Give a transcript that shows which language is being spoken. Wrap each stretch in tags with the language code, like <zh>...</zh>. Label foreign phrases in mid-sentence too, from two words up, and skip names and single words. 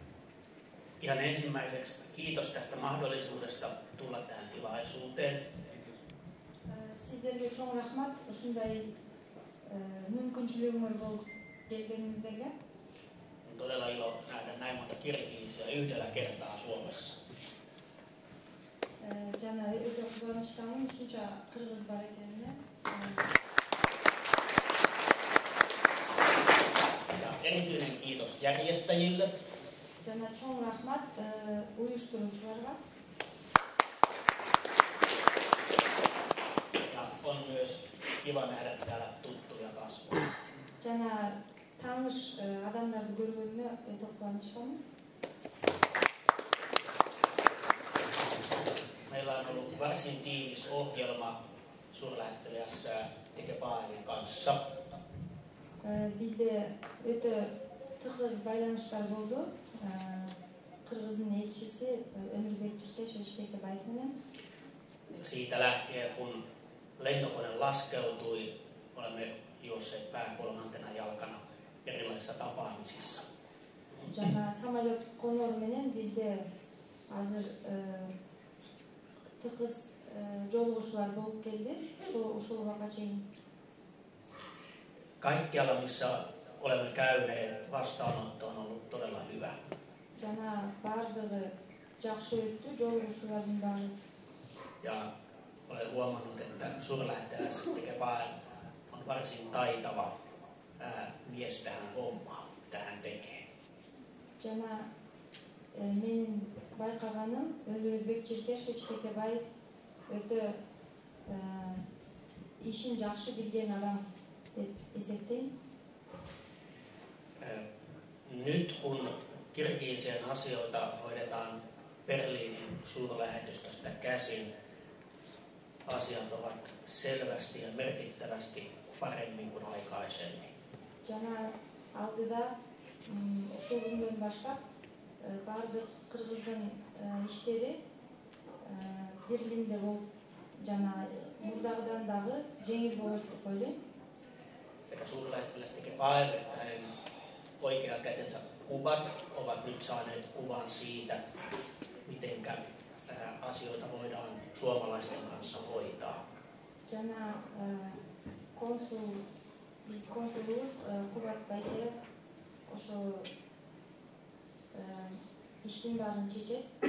<fi>Ihan ensimmäiseksi kiitos tästä mahdollisuudesta tulla tähän tilaisuuteen.</fi> <ky>силерге чоң рахмат ушундай мүмкүнчүлүгүңөр болуп келгениңиздерге.</ky> <fi>On todella ilo nähdä näin monta kirgiisiä yhdellä kertaa Suomessa.</fi> <ky>Жана өтө кубанычтамын ушунча кыргыз бар экенине.</ky> <fi>Ja erityinen kiitos järjestäjille.</fi> <ky>Жана чоң рахмат уюштуруучуларга.</ky> <fi>Ja on myös kiva nähdä täällä tuttuja kasvoja.</fi> <ky>Жана тааныш адамдарды көргөнүмө өтө кубанычтамын.</ky> <fi>Meillä on ollut varsin tiivis ohjelma suurlähettiläs Tekepaelin kanssa.</fi> <ky>Bizde өтө тыгыз байланыштар болду. Кыргыздын элчиси Өмүрбек Чиркешевич Текебаев менен.</ky> <fi>Siitä lähtien, kun lentokone laskeutui, olemme juosseet pään kolmantena jalkana erilaisissa tapaamisissa.</fi> <ky>Жана самолет конор менен бизде азыр тыгыз жолугушуулар болуп келди. Ушул убакка чейин.</ky> <fi>Kaikkialla, missä olemme käyneet, vastaanotto on ollut todella hyvä.</fi> <ky>Жана бардыгы жакшы өттү, жолугушуулардын баары.</ky> <fi>Ja olen huomannut, että suurlähettiläs Tekepael on varsin taitava mies tähän hommaan, mitä hän tekee.</fi> <ky>Жана менин байкаганым Өмүрбек Чиркешевич Текебаев өтө ишин жакшы билген адам деп essetteyim.</ky> <fi>Nyt kun Kirgiisien asioita hoidetaan Berliinin suurlähetystöstä käsin, asiat ovat selvästi ja merkittävästi paremmin kuin aikaisemmin.</fi> <ky>Жана алдыда ушул күндөн баштап бардык кыргыздын иштери Берлинде болуп жана мурдагыдан дагы жеңил болот деп ойлойм.</ky> <fi>Sekä suurlähettiläs Tekepael että hänen oikea kätensä Kubat ovat nyt saaneet kuvan siitä, miten asioita voidaan suomalaisten kanssa hoitaa.</fi> <ky>Жана konsulumuz Kubat Bayke ошо иштин баарын чечет.</ky>